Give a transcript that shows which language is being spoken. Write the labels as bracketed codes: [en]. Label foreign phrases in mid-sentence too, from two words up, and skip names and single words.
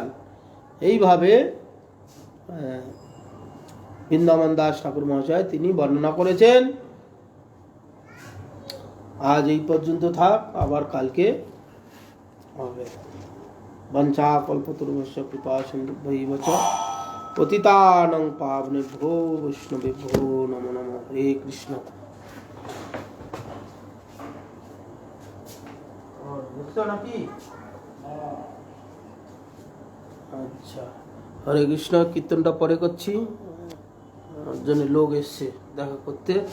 [bn] এইভাবে বৃন্দাবন দাস ঠাকুর মহাশয় তিনি বর্ণনা করেছেন। আজ এই পর্যন্ত থাক, আবার কালকে হবে। [sa] বঞ্চা কল্পতরুভ্যশ্চ কৃপা সিন্ধুভ্যৈব চ পতিতানাং পাবনেভ্যো বৈষ্ণবেভ্যো নমো নমঃ। হরে কৃষ্ণ। [bn] নাকি আচ্ছা, হরে কৃষ্ণ। কীর্তনটা পরে করছি, জন্য লোক এসছে দেখা করতে।